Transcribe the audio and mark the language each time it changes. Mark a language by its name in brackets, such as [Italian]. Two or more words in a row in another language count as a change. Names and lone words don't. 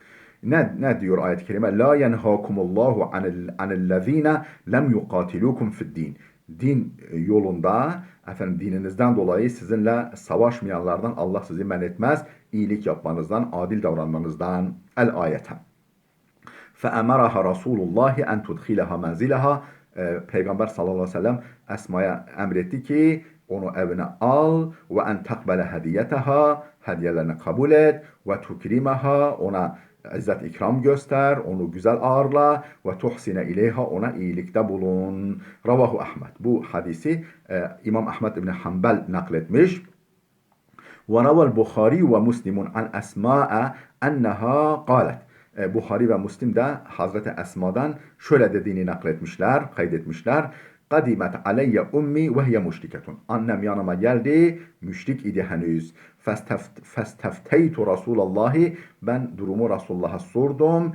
[Turkish] Ne diyor ayet-i kerime? [Arabic] لا ينهاكم الله عن الذين لم يقاتلوكم في الدين. [Turkish] Din yolunda, efendim dininizden dolayı sizinle savaşmayanlardan Allah sizi men etmez. İyilik yapmanızdan, adil davranmanızdan. [Arabic] الآية. فَاَمَرَهَا رَسُولُ اللّٰهِ اَنْ تُدْخِلَهَا مَنْزِلَهَا. [Turkish] Peygamber [Arabic] صلى الله عليه وسلم [Turkish] Esma'ya emretti ki onu evine al [Arabic] وأن تقبل هديتها, [Turkish] hediyelerini kabul et, [Arabic] وتكرمها, [Turkish] ona izzet ikram göster, onu güzel ağırla, [Arabic] وتحسن إليها, [Turkish] ona iyilikte bulun. [Arabic] رواه أحمد. [Turkish] Bu hadisi İmam Ahmed İbni Hanbel nakletmiş. [Arabic] وَرَوَى الْبُخَارِي وَمُسْلِمٌ عَنْ أَسْمَاءَ أَنَّهَا قَالَتْ. [Turkish] Buhari ve Müslim de Hazreti Esma'dan şöyle dediğini nakletmişler, kaydetmişler. [Arabic] قدمت علي أمي وهي مشركة. [Turkish] Annem yanıma geldi, müşrik idi henüz. [Arabic] فاستفتيت رسول الله. [Turkish] Ben durumu Resulullah'a sordum.